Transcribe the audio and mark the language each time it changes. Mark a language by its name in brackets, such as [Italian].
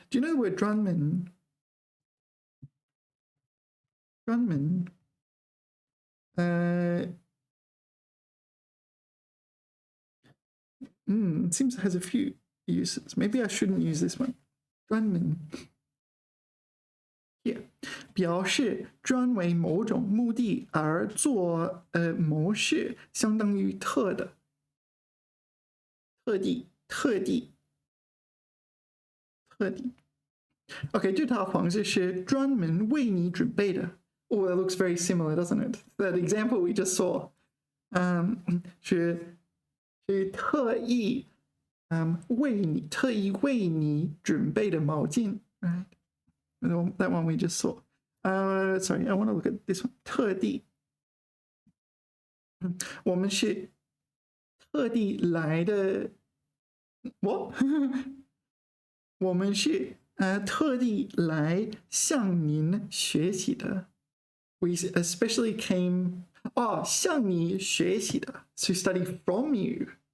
[English] Do you know the word drunman? Drunman. It seems it has a few uses. Maybe I shouldn't use this one. Drunman. Here. [Chinese] 表示专为某种目的而做某事，相当于特的。特地。 OK， 这套房子是专门为你准备的。 [English] Oh, that looks very similar, doesn't it? That example we just saw. [Chinese] 是特意为你准备的毛巾。 [English] Right? That one we just saw. Sorry, I want to look at this one. [Chinese] 特地。我们是特地来的。What? 我们是特地来向您学习的。 [English] We especially came [Chinese] 向你学习的 [English] to study from you.